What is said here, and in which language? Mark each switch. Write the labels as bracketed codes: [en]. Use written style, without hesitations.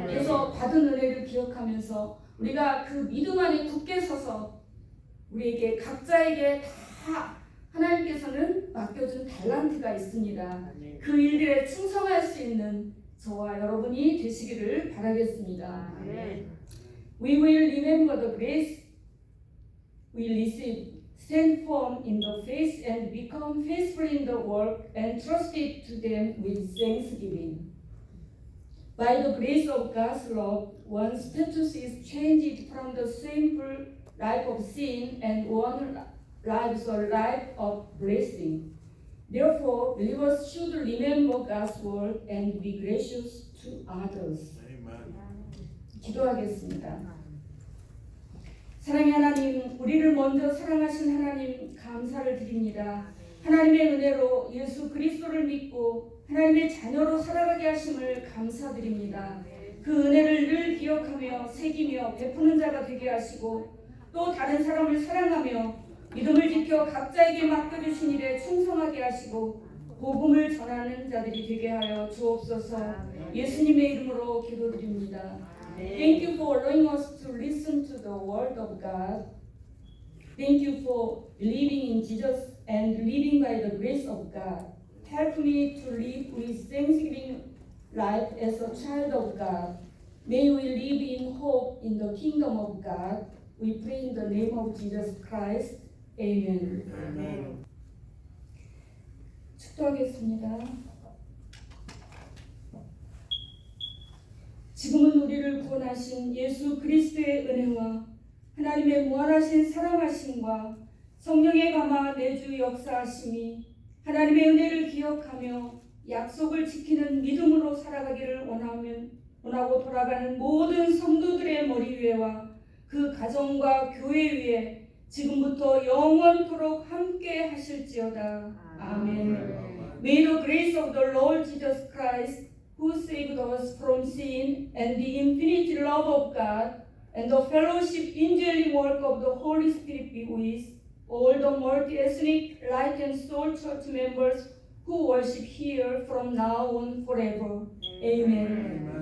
[ko] 그래서 받은 은혜를 기억하면서 우리가 그 믿음 안에 굳게 서서 우리에게 각자에게 다 하나님께서는 맡겨준 달란트가 있습니다. 그 일들에 충성할 수 있는 저와 여러분이 되시기를 바라겠습니다. [en] We will remember the grace we receive, stand firm in the faith and become faithful in the work and trust it to them with thanksgiving. By the grace of God's love, one's status is changed from the shameful life of sin and one lives a life of blessing. Therefore, believers should remember God's word and be gracious to others. [ko] 기도하겠습니다. 사랑의 하나님, 우리를 먼저 사랑하신 하나님 감사를 드립니다. 하나님의 은혜로 예수 그리스도를 믿고 하나님의 자녀로 살아가게 하심을 감사드립니다. 그 은혜를 늘 기억하며 새기며 베푸는 자가 되게 하시고 또 다른 사람을 사랑하며 믿음을 지켜 각자에게 맡겨주신 일에 충성하게 하시고 복음을 전하는 자들이 되게 하여 주옵소서. 예수님의 이름으로 기도드립니다. [en] Thank you for allowing us to listen to the word of God. Thank you for believing in Jesus and living by the grace of God. Help me to live with thanksgiving life as a child of God. May we live in hope in the kingdom of God. We pray in the name of Jesus Christ. Amen. [ko] 아멘. 축도하겠습니다. 지금은 우리를 구원하신 예수 그리스도의 은혜와 하나님의 무한하신 사랑하심과 성령의 감화 내주 역사하심이 하나님의 은혜를 기억하며 약속을 지키는 믿음으로 살아가기를 원하고 돌아가는 모든 성도들의 머리 위에와 그 가정과 교회 위에 지금부터 영원토록 함께 하실지어다. 아멘. [en] May the grace of the Lord Jesus Christ, who saved us from sin, and the infinite love of God, and the fellowship indwelling work of the Holy Spirit be with all the multi-ethnic Light and Soul Church members who worship here from now on forever. Amen.